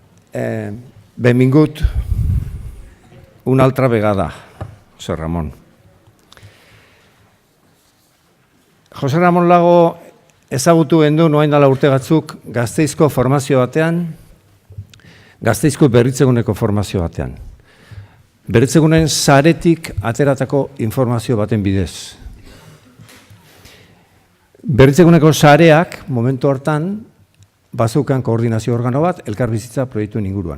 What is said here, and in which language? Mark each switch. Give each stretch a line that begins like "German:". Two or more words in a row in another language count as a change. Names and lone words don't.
Catalan: Benvingut una altra vegada, José Ramón.
Basque: José Ramón Lago ezagutu genuen orain dela urte batzuk Gasteizko formazio batean, Gasteizko berritzeguneko formazio batean. Berritzegunen saretik ateratako informazio baten bidez. Berritzeguneko sareak, momentu hortan, bazeukan koordinazio organo bat, elkarbizitza proiektuen inguruan.